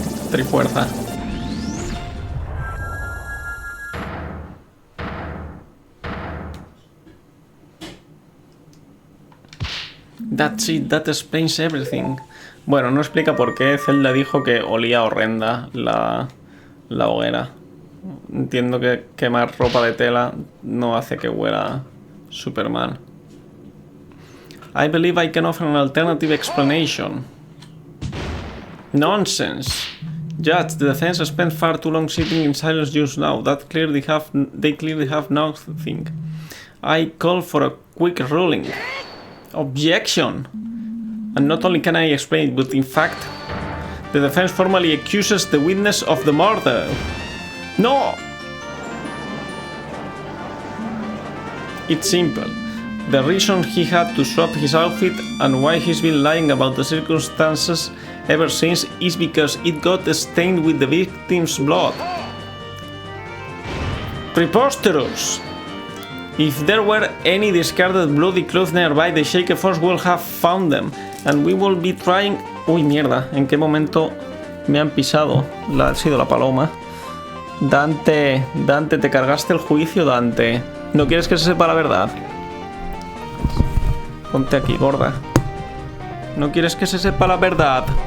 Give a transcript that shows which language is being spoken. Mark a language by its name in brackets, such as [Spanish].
[Spanish] Trifuerza. [English] That's it, that explains everything. [Spanish] Bueno, no explica por qué Zelda dijo que olía horrenda la hoguera. Entiendo que quemar ropa de tela no hace que huela super mal. [English] I believe I can offer an alternative explanation. Nonsense! Judge, the defense has spent far too long sitting in silence just now. They clearly have nothing. I call for a quick ruling. Objection! And not only can I explain it, but in fact, the defense formally accuses the witness of the murder. No! It's simple. The reason he had to swap his outfit and why he's been lying about the circumstances ever since is because it got stained with the victim's blood. Preposterous! If there were any discarded bloody clothes nearby, the Shaker Force will have found them, and we will be trying... [Spanish] Uy, mierda, ¿en qué momento me han pisado? Ha sido la paloma. Dante, te cargaste el juicio, Dante. ¿No quieres que se sepa la verdad? Ponte aquí, gorda. ¿No quieres que se sepa la verdad?